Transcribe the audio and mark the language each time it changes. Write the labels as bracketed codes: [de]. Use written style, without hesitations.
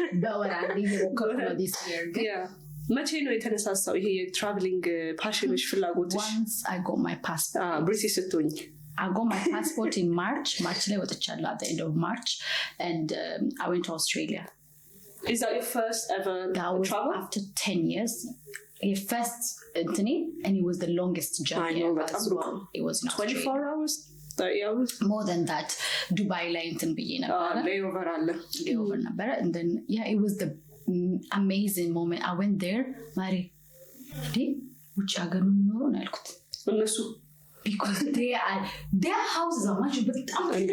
[am] በወር አንዴ እየሞከርኩ ነው [en] this year. [am] መቼ ነው የተነሳሳው ይሄ የትራቨሊንግ ፓሽንሽ ፍላጎትሽ? [en] Once I got my passport. [am] ብሪቲሽ ስትሆኚ? [en] I got my passport in March [am] ላይ ወጥቻለሁ [en] at the end of March and I went to Australia. Is that your first ever travel? After 10 years. Your first Anthony, and it was the longest journey ever as well. It was in 24 hours, 30 hours. More than that. [am] Dubai ላይ እንትን ብዬ ነበር። [en] layover [am] ነበረ. [en] And then it was the amazing moment. I went there. [am] ማሪ ውጭ ሀገር ነው የምኖረው ነው ያልኩት። እነሱ [en] because their houses are much በጣም